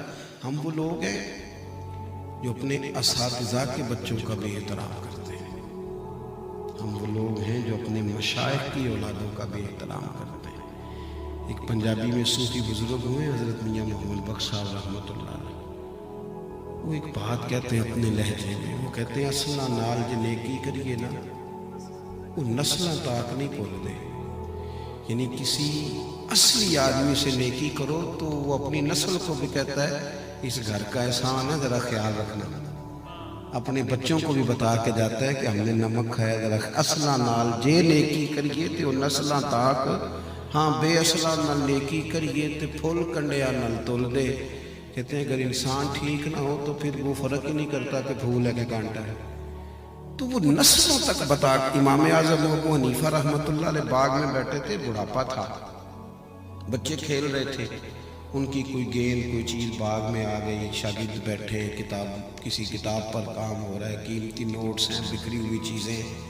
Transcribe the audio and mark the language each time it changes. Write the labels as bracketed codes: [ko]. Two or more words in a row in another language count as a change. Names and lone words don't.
[ur] ہم وہ لوگ ہیں جو اپنے اساتذہ کے بچوں کا بھی احترام کرتے ہیں، ہم وہ لوگ ہیں جو اپنے مشائخ کی اولادوں کا بھی احترام کرتے ہیں۔ ایک پنجابی میں صوفی بزرگ ہوئے حضرت میاں محمد بخش صاحب رحمۃ اللہ علیہ، وہ ایک بات کہتے ہیں اپنے لہجے میں، وہ کہتے ہیں [pa] اصلاں نال جو نیکی کریے نا وہ نسلاں تاک نہیں بھول دے، [ur] یعنی کسی اصلی آدمی سے نیکی کرو تو وہ اپنی نسل کو بھی کہتا ہے اس گھر کا احسان ہے ذرا خیال رکھنا، اپنے بچوں کو بھی بتا کے جاتا ہے کہ ہم نے نمک کھایا ذرا [pa] اصلاں نال جے نیکی کریے تے وہ نسلاں تاک، ہاں بے اصلاں نال نیکی کریے تے پھول کنڈیا نال تل دے۔ [ur] کہتے ہیں اگر انسان ٹھیک نہ ہو تو پھر وہ فرق ہی نہیں کرتا کہ پھول ہے کہ کانٹا ہے، تو وہ نسلوں تک بتا۔ امام اعظم ابو حنیفہ رحمۃ اللہ علیہ باغ میں بیٹھے تھے، بڑھاپا تھا، بچے کھیل رہے تھے، ان کی کوئی گیند کوئی چیز باغ میں آ گئی، شاگرد بیٹھے، کتاب کسی کتاب پر کام ہو رہا ہے، قیمتی نوٹس ہیں، بکھری ہوئی چیزیں،